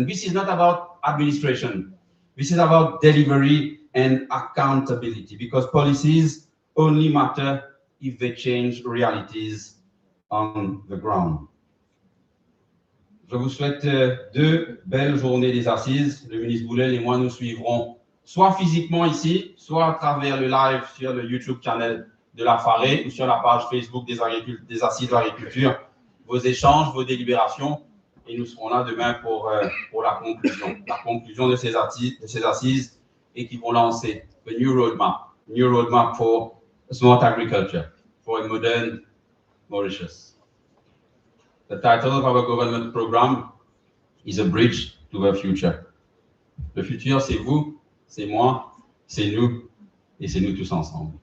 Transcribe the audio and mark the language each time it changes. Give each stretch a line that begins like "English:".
English: And this is not about administration. This is about delivery and accountability, because policies only matter if they change realities on the ground.
French: Je vous souhaite 2 belles journées des Assises. Le ministre Boulel et moi, nous suivrons soit physiquement ici, soit à travers le live sur le YouTube channel de la FARE ou sur la page Facebook des Assises de l'agriculture, vos échanges, vos délibérations. Et nous serons là demain pour la conclusion de ces assises et qui vont lancer
English: the new roadmap for smart agriculture, for a modern Mauritius. The title of our government program is A Bridge to the Future.
French: Le futur, c'est vous, c'est moi, c'est nous, et c'est nous tous ensemble.